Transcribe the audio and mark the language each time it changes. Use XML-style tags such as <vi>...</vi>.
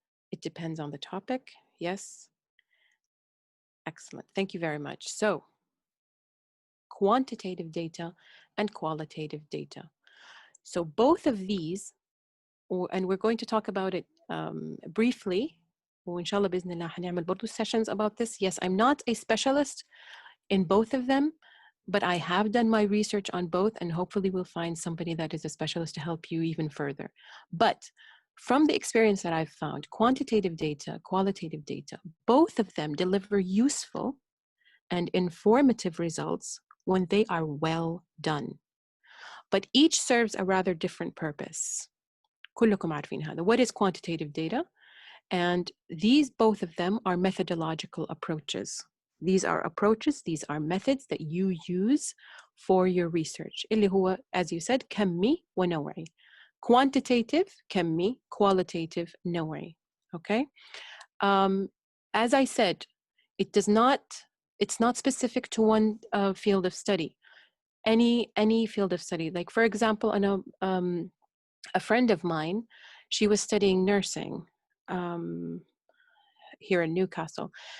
<en>It depends on the topic. Yes. Excellent. Thank you very much. So, quantitative data and qualitative data. So both of these, and we're going to talk about it briefly.</en> <ar>وإن شاء الله بإذن الله هنعمل برضو</ar> <en>sessions about this. Yes, I'm not a specialist in both of them, but I have done my research on both, and hopefully we'll find somebody that is a specialist to help you even further. But from the experience that I've found, quantitative data, qualitative data, both of them deliver useful and informative results when they are well done. But each serves a rather different purpose.</en> <ar>كلكم عارفين هذا.</ar> <en>What is quantitative data? And these, both of them, are methodological approaches. These are approaches, these are methods that you use for your research.</en> <ar>اللي هو,</ar> <en>as you said,</en> <ar>كمي ونوعي.</ar> <en>Quantitative, كمي, qualitative, نوعي. Okay? As I said, it's not specific to one field of study. Any field of study. Like, for example, I know a friend of mine, she was studying nursing here in Newcastle.</en>